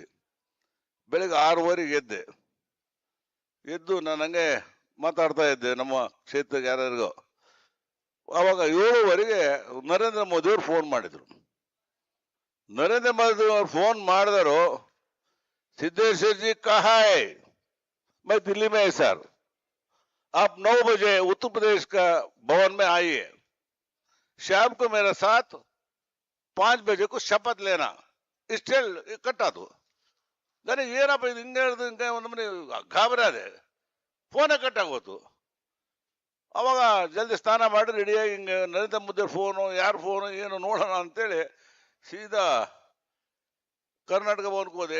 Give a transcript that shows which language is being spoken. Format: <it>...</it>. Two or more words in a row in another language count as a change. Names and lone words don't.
<kn>ಬೆಳಿಗ್ಗೆ 6:30 ಎದ್ದು ನಾನು ಹಂಗೆ ಮಾತಾಡ್ತಾ ಇದ್ದೆ ನಮ್ಮ ಕ್ಷೇತ್ರಕ್ಕೆ ಯಾರ್ಯಾರಿಗೋ. ಅವಾಗ 7:30 ನರೇಂದ್ರ ಮೋದಿ ಅವರು ಫೋನ್ ಮಾಡಿದ್ರು. ನರೇಂದ್ರ ಮೋದಿ ಅವರು ಫೋನ್ ಮಾಡಿದರು, ಸಿದ್ದೇಶ್ವರ್</kn> <hi>जी कहाँ, मैं दिल्ली में है सर, आप 9 बजे उत्तर प्रदेश का भवन में आइए, शाम को मेरे साथ 5 बजे को शपथ लेना,</hi> <kn>ಇಷ್ಟೇ ಕಟ್ಟದು. ನನಗೆ ಏನಪ್ಪ ಇದು ಹಿಂಗೆ ಹೇಳಿದ್ರು, ಹಿಂಗೆ ನಮ್ಮನೆ ಗಾಬರಿ ಅದೇ, ಫೋನೇ ಕಟ್ಟಾಗೋತು. ಅವಾಗ ಜಲ್ದಿ ಸ್ನಾನ ಮಾಡಿ ರೆಡಿಯಾಗಿ ಹಿಂಗೆ ನರೇಂದ್ರ ಮೋದಿ ಫೋನು, ಯಾರು ಫೋನು ಏನು ನೋಡೋಣ ಅಂತೇಳಿ ಸೀದಾ ಕರ್ನಾಟಕ ಭವನಕ್ಕೆ ಹೋದೆ.</kn>